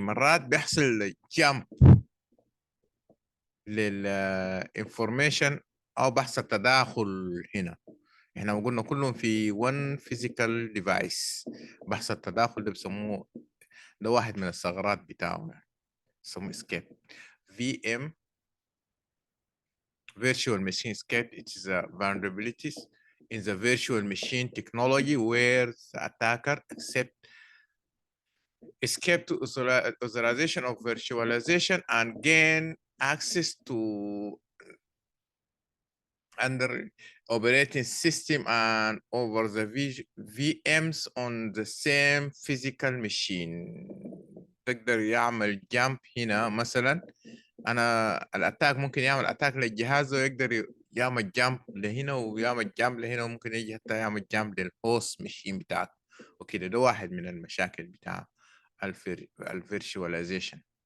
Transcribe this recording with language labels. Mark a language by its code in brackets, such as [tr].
[ar] مرات بيحصل jump للانفورميشن او بيحصل تداخل هنا. احنا قلنا كلهم في [en] one physical device، [ar] بيحصل تداخل ده بيسموه، ده واحد من الثغرات بتاعه يعني بيسموه escape. [en] VM virtual machine escape. It is a vulnerabilities in the virtual machine technology where the attacker accept escape to authorization of virtualization and gain access to under operating system and over the VMs on the same physical machine. [ar] تقدر يعمل جامب هنا مثلا، انا الاتاك ممكن يعمل اتاك للجهاز ويقدر يعمل جامب لهنا ويعمل جامب لهنا، وممكن يجي حتى يعمل جامب للهوست ماشين بتاعك وكده. ده واحد من المشاكل بتاع الفيرشواليزيشن.